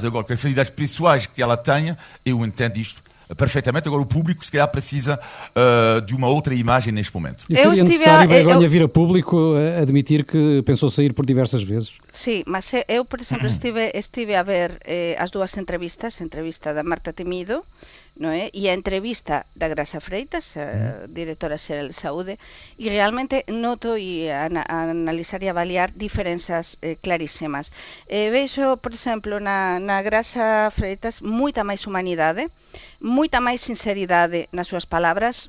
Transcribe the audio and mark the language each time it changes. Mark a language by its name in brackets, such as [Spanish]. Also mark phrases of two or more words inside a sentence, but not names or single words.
[Portuguese] Agora, que as fragilidades pessoais que ela tenha, eu entendo isto perfeitamente. Agora, o público, se calhar, precisa de uma outra imagem neste momento. E seria necessário Begonha vir a público admitir que pensou sair por diversas vezes? [Galician] Sí, mas eu, por exemplo, estive a ver as dúas entrevistas, a entrevista da Marta Temido, non é? E a entrevista da Graça Freitas, a directora xeral de Saúde, e realmente noto e a analizar e avaliar diferenzas clarísimas. Veixo, por exemplo, na Graça Freitas moita máis humanidade, moita máis sinceridade nas súas palabras.